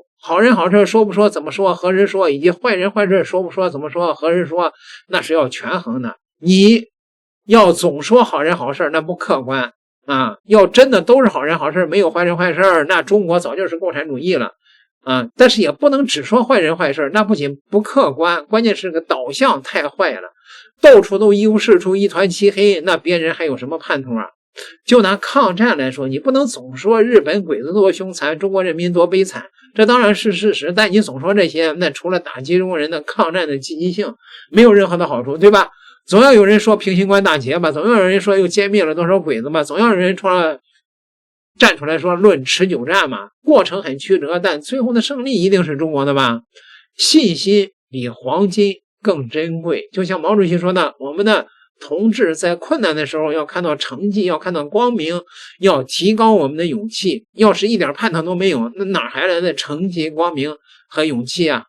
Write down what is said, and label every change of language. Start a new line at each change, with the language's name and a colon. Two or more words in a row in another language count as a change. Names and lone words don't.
Chinese: 好人好事說不說，怎麼說，何时說，以及壞人壞事說不說，怎麼說，何时說，那是要權衡的。你要總說好人好事，那不客觀啊。要真的都是好人好事，没有壞人壞事，那中國早就是共產主義了啊。但是也不能只說壞人壞事，那不僅不客觀，關鍵是個導向太壞了，到處都一無是處，一團漆黑，那別人還有什麼盼頭啊？就拿抗戰來說，你不能總說日本鬼子多兇殘，中國人民多悲慘，這當然是事實，但你總說這些，那除了打擊中國人的抗戰的積極性，沒有任何的好處，對吧？總要有人說平型關大捷吧，總要有人說又殲滅了多少鬼子吧，總要有人站出來說論持久戰嘛。過程很曲折，但最後的勝利一定是中國的吧？信心比黃金更珍貴。就像毛主席說的，我們的同志在困難的時候要看到成績，要看到光明，要提高我們的勇氣。要是一點盼頭都沒有，那哪還來的成績、光明和勇氣啊？